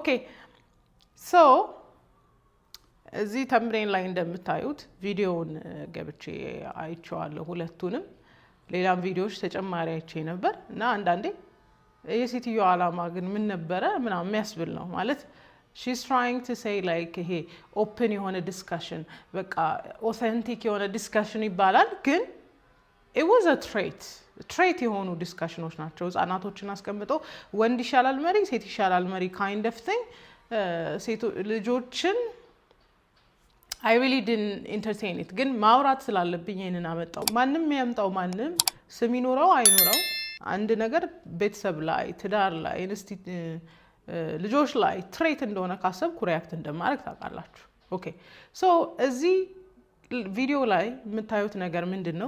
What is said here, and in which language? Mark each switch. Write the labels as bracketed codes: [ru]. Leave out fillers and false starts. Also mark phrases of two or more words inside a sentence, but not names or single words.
[am] ሶ እዚህ ተምብሬን ላይ እንደምታዩት ቪዲዮውን ገብቼ አይቼዋለሁ ሁለቱንም ሌላም ቪዲዮዎች ተጨማሪ አይቼ ነበር እና አንዳንዴ የሴትዮ አላማ ግን ምን ነበረ ምናምን የሚያስብል ነው ማለት [en] she's trying to say like [am] ይሄ ኦፕን የሆነ ዲስከሽን በቃ ኦተንቲክ የሆነ ዲስከሽን ይባላል ግን [en] it was a trait [am] ትሬት የሆኑ ዲስካሽኖች ናቸው። ህጻናቶችን አስቀምጦ ወንድ ይሻላል መሪ፣ ሴት ይሻላል መሪ [en] kind of thing [am] ልጆችን [en] I really didn't entertain it [am] ግን ማውራት ስላለብኝ ይሄንን አመጣው። ማንም ያምጣው ማንም ስም ይኖረው አይኖረው አንድ ነገር ቤተሰብ ላይ ትዳር ላይ ልጆች ላይ ትሬት እንደሆነ ካሰብኩ ሪያክት እንደማድረግ ታውቃላችሁ። [en] okay so [am] እዚህ ቪዲዮ ላይ የምታዩት ነገር ምንድነው?